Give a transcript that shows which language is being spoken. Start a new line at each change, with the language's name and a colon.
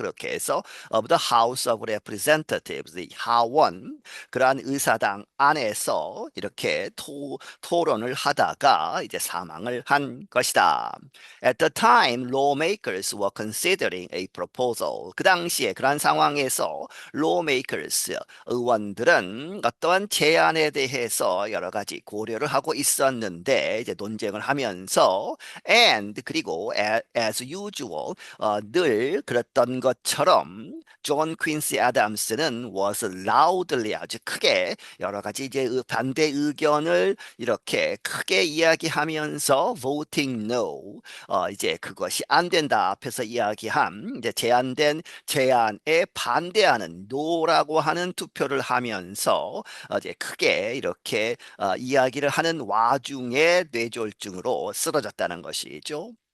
Korean: 그렇게 해서
English: of the House of Representatives,
Korean: 이 하원 그러한 의사당 안에서 이렇게 토론을 하다가 이제 사망을 한 것이다.
English: At the time, lawmakers were considering a proposal.
Korean: 그 당시에 그러한 상황에서
English: lawmakers,
Korean: 의원들은 어떠한 제안에 대해서 여러 가지 고려를 하고 있었는데 이제 논쟁을 하면서
English: and
Korean: 그리고
English: as usual
Korean: 늘 그랬던 것처럼 존 퀸시 애덤스는
English: was loudly
Korean: 아주 크게 여러 가지 이제 반대 의견을 이렇게 크게 이야기하면서
English: voting no
Korean: 이제 그것이 안 된다 앞에서 이야기한 이제 제안된 제안에 반대하는
English: no
Korean: 라고 하는 투표를 하면서 이제 크게 이렇게 이야기를 하는 와중에 뇌졸중으로 쓰러졌다는 것이죠.